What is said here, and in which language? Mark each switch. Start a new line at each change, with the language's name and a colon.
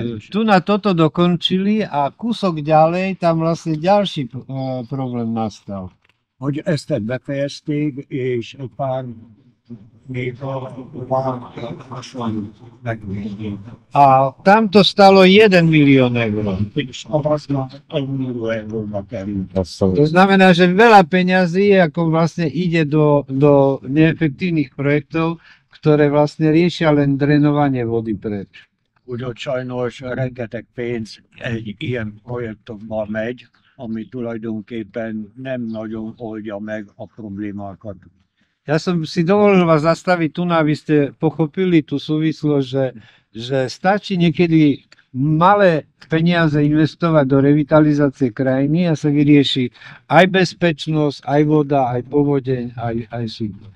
Slovak: tu na toto dokončili a kúsok ďalej tam vlastne ďalší problém nastal.
Hungarian: Hogy ezt befejezték, és egy pár még van megvédni.
Slovak: A tam to stalo 1 milión eur.
Hungarian: És az már 1 millió euróba került.
Slovak: To znamená, že veľa peňazí ako vlastne ide do neefektívnych projektov, ktoré vlastne riešia len drenovanie vody preč.
Hungarian: Úgyhogy sajnos rengeteg pénz egy ilyen projektokban megy, ami tulajdonképpen nem nagyon oldja meg a problémákat.
Slovak: Ja som si dovolil vás zastaviť tu, aby ste pochopili tú súvislosť, že stačí niekedy malé peniaze investovať do revitalizácie krajiny a sa vyrieši aj bezpečnosť, aj voda, aj povodeň, aj sucho.